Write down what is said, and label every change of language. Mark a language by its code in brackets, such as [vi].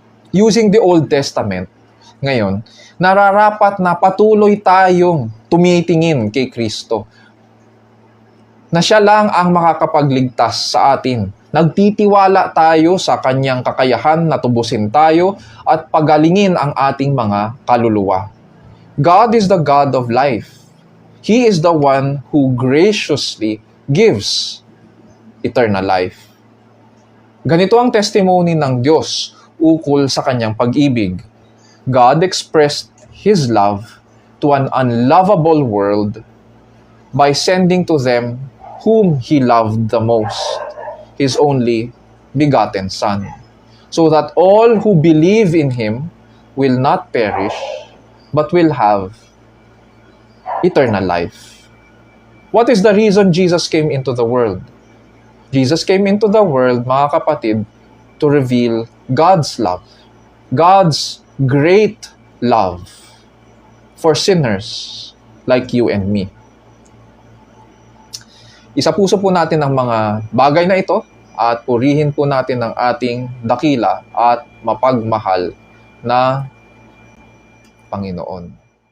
[en] Using the Old Testament, [tl] ngayon, nararapat na patuloy tayong tumitingin kay Kristo. Na siya lang ang makakapagligtas sa atin. Nagtitiwala tayo sa kanyang kakayahan na tubusin tayo at pagalingin ang ating mga kaluluwa. [en] God is the God of life. He is the one who graciously gives eternal life. [tl] Ganito ang testimony ng Diyos ukol sa kanyang pag-ibig. [en] God expressed His love to an unlovable world by sending to them whom He loved the most, His only begotten Son, so that all who believe in Him will not perish, but will have eternal life. What is the reason Jesus came into the world? Jesus came into the world, [tl] mga kapatid, [en] to reveal God's love, God's great love for sinners like you and me. [tl] Isapuso po natin ang mga bagay na ito at purihin po natin ang ating dakila at mapagmahal na Panginoon.